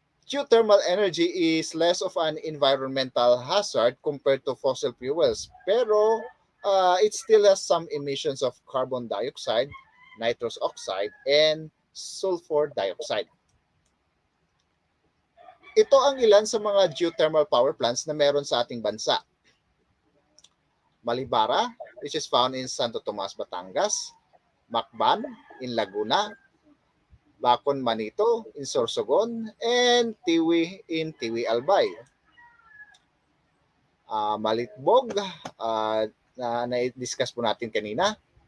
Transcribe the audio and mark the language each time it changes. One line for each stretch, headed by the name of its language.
English: Geothermal energy is less of an environmental hazard compared to fossil fuels, pero it still has some emissions of carbon dioxide, nitrous oxide, and sulfur dioxide.
Filipino: Ito ang ilan sa mga geothermal power plants na meron sa ating bansa.
English: Malibara, which is found in Santo Tomas, Batangas. Macban in Laguna. Bacon, Manito in Sorsogon. And Tiwi in Tiwi, Albay.
Filipino: Malitbog, na na-discuss po natin kanina.